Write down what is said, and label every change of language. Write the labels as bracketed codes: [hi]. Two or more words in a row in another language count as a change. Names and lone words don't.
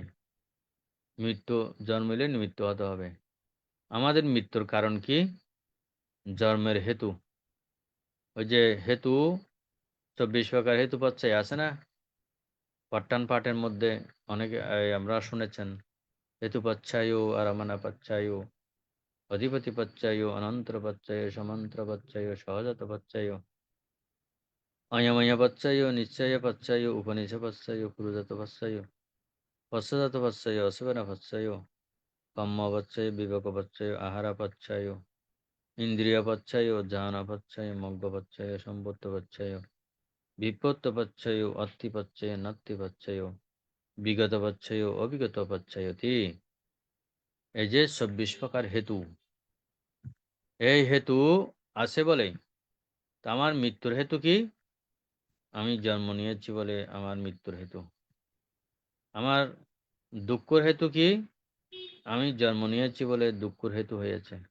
[bn] মৃত্যু জন্মিলে মৃত্যু হতে হবে। আমাদের মৃত্যুর কারণ কি? জন্মের হেতু। ওই যে হেতু 24 প্রকার হেতু পাচ্ছাই আছে না, পট্টান পাঠের মধ্যে অনেকে আমরা শুনেছেন, [pi] হেতু পাচ্ছায়ু, আরমানা পাচ্ছায়ু, অধিপতি পাচ্ছায়ু, অনন্তর পাচ্ছায়ু, সমান্তর পাচ্ছায়ু, সহজাত পাচ্ছায়ু, অয়ময় পাচ্ছায়ু, নিশ্চয় পাচ্ছায়ু, উপনিষ পাচ্ছায়ু, পুরুজাত পাচ্ছায়ু, পশ্চাজাত পাচ্ছায়ু, অসুবেন পাচ্ছায়ু, কম্ম পাচ্ছায়ু, বিবেক পাচ্ছায়ু, আহারা পাচ্ছায়ু, ইন্দ্রিয় পাচ্ছায়ু, জ্ঞান পাচ্ছায়ু, মগ্গ পাচ্ছায়ু, সম্পত্ত পাচ্ছায়ু, বিপত্ত পাচ্ছায়ু, অত্তি পাচ্ছায়ু, নাত্তি পাচ্ছায়ু, বিগত পাচ্ছায়ু, অবিগত পাচ্ছায়তি। [bn] এই যে 24 প্রকার হেতু, এই হেতু আছে বলে আমার মৃত্যুর হেতু কি? আমি জন্ম নিয়েছি বলে আমার মৃত্যুর হেতু। আমার দুঃখের হেতু কি? আমি জন্ম নিয়েছি বলে দুঃখের হেতু হয়েছে।